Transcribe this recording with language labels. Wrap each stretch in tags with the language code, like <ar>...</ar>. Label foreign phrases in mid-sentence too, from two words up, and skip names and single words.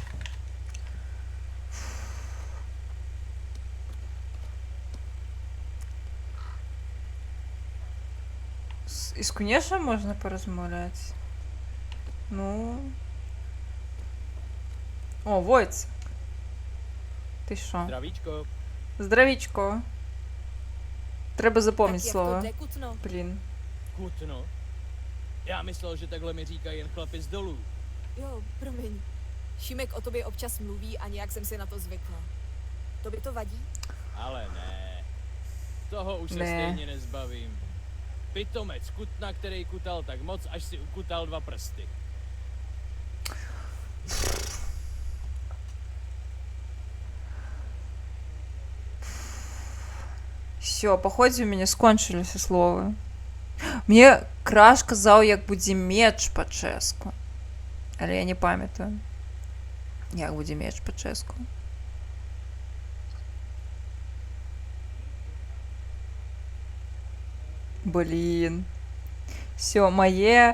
<uk>І з Кунешем можна порозмовляти? Ну... О, Войцек. Ти що?</uk> <cs>Zdravíčko.</cs> <uk>Здравічко. Треба запомнити</uk> <cs>Tak jak</cs> <uk>слово.</uk> <cs>to jde, Kutno?</cs> <uk>Блін.</uk> <cs>Kutno. Já myslel, že takhle mi říkají jen chlapi z dolů. Jo, promiň. Šimek o tobě občas mluví a nějak jsem si na to zvykla. To by to vadí? Ale ne. Toho už se Ne. stejně nezbavím. Pitomec Kutna, který kutal tak moc, až si ukutal 2 prsty.</cs> <ru>Все, походу у меня скончилися слова.</ru> <uk>Мне Краш казав, як буде меч по-ческу. Але я не пам'ятаю. Як буде меч по-ческу. Блін. Все, моє...</uk>